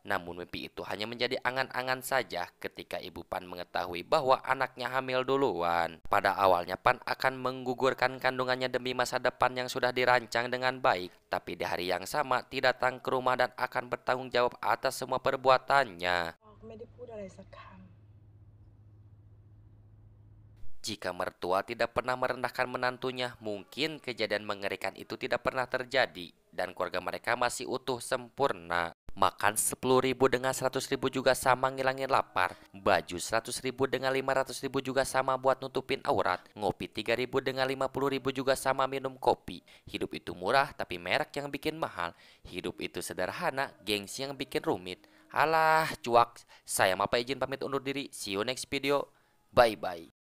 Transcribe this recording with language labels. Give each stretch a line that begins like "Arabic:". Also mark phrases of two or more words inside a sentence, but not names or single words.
Indonesian: Namun mimpi itu hanya menjadi angan-angan saja ketika ibu Pan mengetahui bahwa anaknya hamil duluan. Pada awalnya Pan akan menggugurkan kandungannya demi masa depan yang sudah dirancang dengan baik. Tapi di hari yang sama tidak datang ke rumah dan akan bertanggung jawab atas semua perbuatannya.
Thai: ไม่ได้พูดอะไรสักคำ
Indonesian: Jika mertua tidak pernah merendahkan menantunya, mungkin kejadian mengerikan itu tidak pernah terjadi dan keluarga mereka masih utuh sempurna. Makan 10.000 dengan 100.000 juga sama ngilangin lapar. Baju 100.000 dengan 500.000 juga sama buat nutupin aurat. Ngopi 3.000 dengan 50.000 juga sama minum kopi. Hidup itu murah tapi merek yang bikin mahal. Hidup itu sederhana, gengsi yang bikin rumit. Alah, cuak. Saya Mapa izin pamit undur diri.
English: See you next video. Bye-bye.